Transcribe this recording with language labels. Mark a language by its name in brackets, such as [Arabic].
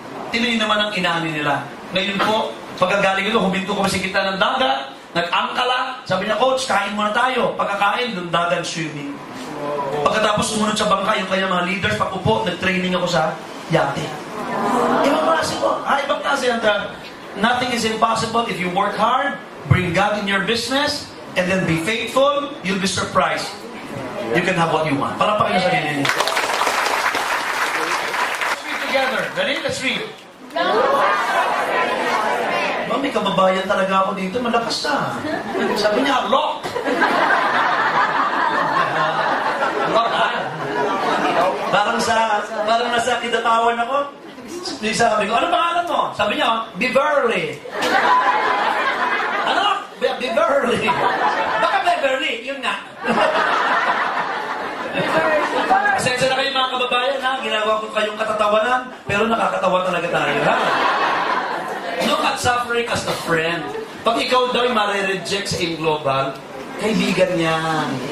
[Filipino] Tinoy naman ang inani nila. Ngayon po, pagkagaling ito, huminto ko sa kita ng dagat. Nag-angkala. Sabi niya, coach, kain muna tayo. Pagkakain, doon dagat swimming. Pagkatapos sumunod sa bangka, yung kanyang mga leaders, pakupo, nag-training ako sa yate. Ibang klase po. Ibang klase. [English] Nothing is impossible if you work hard, bring God in your business, and then be faithful, you'll be surprised. You can have what you want. [Filipino] Palapakin sa sarili niyo. [English] Let's read together. Ready? Let's read. [Filipino] May kababayan talaga ako dito. Malakas na. Sabi niya, lock. Lock, ha? Parang nasa kidatawan ako. Sabi ko, ano pangalan mo? Sabi niya, Beverly. Ano? Beverly. Baka Beverly, yun nga. Pasensya na kayo mga kababayan, ha? Ginagawa ko kayong katatawanan, pero nakakatawa talaga tayo, ha? [English] Look at suffering as a friend. [Filipino] Pag ikaw daw ay mare-reject sa global, kaibigan yan.